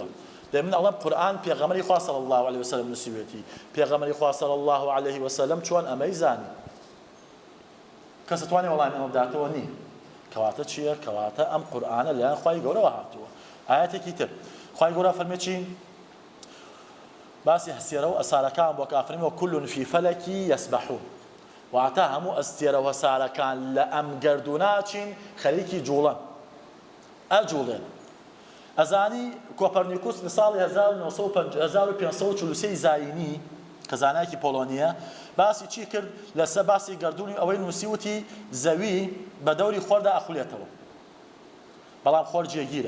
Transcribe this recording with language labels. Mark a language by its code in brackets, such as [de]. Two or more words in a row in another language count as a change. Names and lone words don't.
[ckb] من ئەڵێم قورئان پێغەمبەری خوا [ar] صلی الله علیه وسلم [ckb] نووسیوێتی پێغەمبەری خوا [ar] صلی الله علیه وسلم [ckb] چۆن ئەمەی زانی کەس دەتوانێت وەڵامی ئەمە بداتەوە نییە. کەواتە چییە؟ کەواتە ئەم قورئانە لەلایەن خوای گەورەوە هاتووە. ئاەتێکی تر خوای گەورە فەرمێ چی؟ باسی هەستێرە و ئەسارەکان بۆ کافرین و [ar] كل في فلك يسبحون [ckb] واتە هەموو ئەستێرە و هەسارەکان لە ئەم گەردووناچین خەریکی جوڵەن ئەجوڵێن. ئەزانی کۆپەرنیکوس لە ساڵی 1543 زاینی کە زانایەکی پۆلۆنیە باسی چی کرد لەسەر باسی گەردوونی ئەوەی نووسیوتی زەوی بە دەوری خۆردا ئەخولێتەوە بەڵام خۆر جێگیرە.